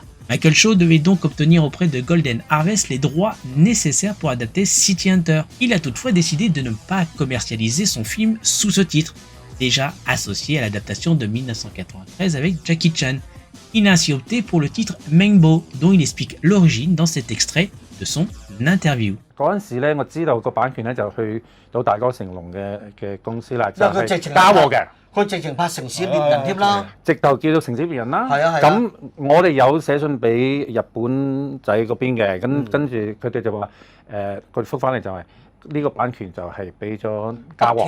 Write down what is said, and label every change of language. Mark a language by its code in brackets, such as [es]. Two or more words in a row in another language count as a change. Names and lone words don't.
[fr] Michael Shaw devait donc obtenir auprès de Golden Harvest les droits nécessaires pour adapter City Hunter. Il a toutefois décidé de ne pas commercialiser son film sous ce titre, déjà associé à l'adaptation de 1993 avec Jackie Chan. Il a ainsi opté pour le titre Meng Bo, dont il explique l'origine dans cet extrait de son interview. [yue] 嗰陣時咧，我知道個版權咧就去到大哥成龍嘅公司啦，就係交我嘅。佢直情拍城市獵人添啦，直頭叫做城市獵人啦。係啊係啊。咁我哋有寫信俾日本仔嗰邊嘅，跟住佢哋就話佢覆翻嚟就係呢個版權就係俾咗嘉禾，